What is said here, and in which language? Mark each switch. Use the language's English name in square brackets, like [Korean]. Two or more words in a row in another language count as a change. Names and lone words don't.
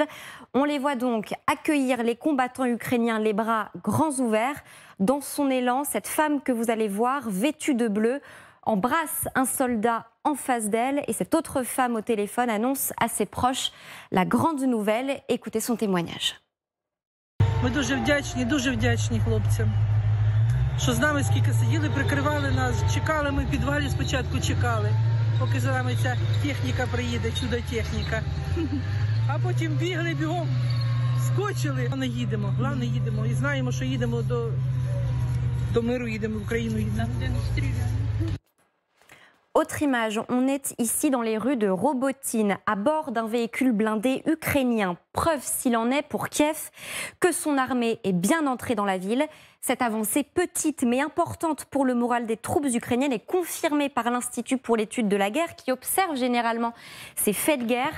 [French] On les voit donc accueillir les combattants ukrainiens les bras grands ouverts. Dans son élan, cette femme que vous allez voir, vêtue de bleu, embrasse un soldat en face d'elle et cette autre femme au téléphone annonce à ses proches la grande nouvelle. Écoutez son témoignage. [Ukrainian] Ми дуже вдячні хлопцям, що з нами скільки сиділи, прикривали нас, чекали ми в підвалі, спочатку чекали, поки за нами ця техніка приїде, чудо-техніка. А потім бігли бігом, скочили. Головне їдемо і знаємо, що їдемо до миру, їдемо в Україну, їдемо. [French] Autre image, on est ici dans les rues de Robotine, à bord d'un véhicule blindé ukrainien. Preuve, s'il en est, pour Kiev, que son armée est bien entrée dans la ville. Cette avancée petite mais importante pour le moral des troupes ukrainiennes est confirmée par l'Institut pour l'étude de la guerre qui observe généralement ces faits de guerre.